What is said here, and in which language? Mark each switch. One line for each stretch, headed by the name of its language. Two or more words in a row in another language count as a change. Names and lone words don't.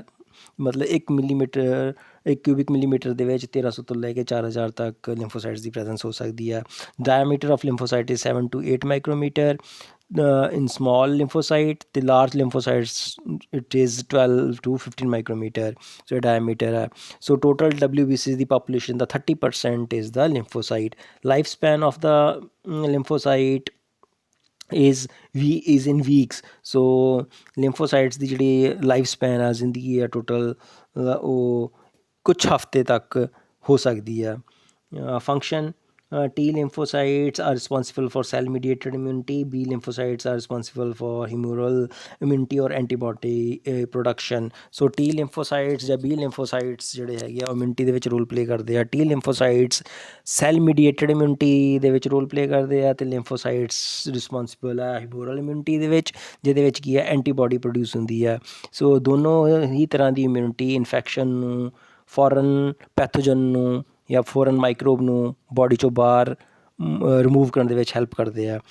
Punjabi: ਮਤਲਬ 1
English: cubic millimeter
Punjabi: ਦੇ ਵਿੱਚ 1300 ਤੋਂ ਲੈ ਕੇ 4000 ਤੱਕ ਲਿੰਫੋਸਾਈਟਸ ਦੀ ਪ੍ਰੈਜ਼ੈਂਸ ਹੋ ਸਕਦੀ ਹੈ।
English: diameter of lymphocyte is 7 to 8 ਮਾਈਕਰੋਮੀਟਰ in small lymphocyte. The large lymphocytes it is 12 to 15 micrometer so diameter hai. So total WBC the population the 30% is the lymphocyte. Lifespan of the lymphocyte is in weeks.
Punjabi: So lymphocytes ਦੀ ਜਿਹੜੀ
English: life span
Punjabi: ਆ ਜ਼ਿੰਦਗੀ ਆ ਟੋਟਲ ਉਹ ਕੁਛ ਹਫ਼ਤੇ ਤੱਕ ਹੋ ਸਕਦੀ ਆ।
English: ਫੰਕਸ਼ਨ T lymphocytes are responsible for cell mediated immunity. B lymphocytes are responsible for humoral immunity or antibody production. So T lymphocytes
Punjabi: ਜਾਂ
English: B lymphocytes
Punjabi: ਜਿਹੜੇ ਹੈਗੇ ਆ immunity ਦੇ ਵਿੱਚ
English: role play
Punjabi: ਕਰਦੇ ਆ।
English: T lymphocytes cell mediated immunity
Punjabi: ਦੇ ਵਿੱਚ
English: role play
Punjabi: ਕਰਦੇ ਆ ਅਤੇ
English: lymphocytes responsible
Punjabi: ਆ
English: humoral immunity
Punjabi: ਦੇ ਵਿੱਚ, ਜਿਹਦੇ ਵਿੱਚ ਕੀ ਹੈ
English: antibody produce
Punjabi: ਹੁੰਦੀ ਆ। ਸੋ ਦੋਨੋਂ ਹੀ ਤਰ੍ਹਾਂ ਦੀ
English: immunity infection
Punjabi: ਨੂੰ,
English: foreign pathogen
Punjabi: ਨੂੰ ਜਾਂ
English: foreign microbe
Punjabi: ਨੂੰ ਬੋਡੀ 'ਚੋਂ ਬਾਹਰ ਰਿਮੂਵ ਕਰਨ ਦੇ ਵਿੱਚ ਹੈਲਪ ਕਰਦੇ ਆ।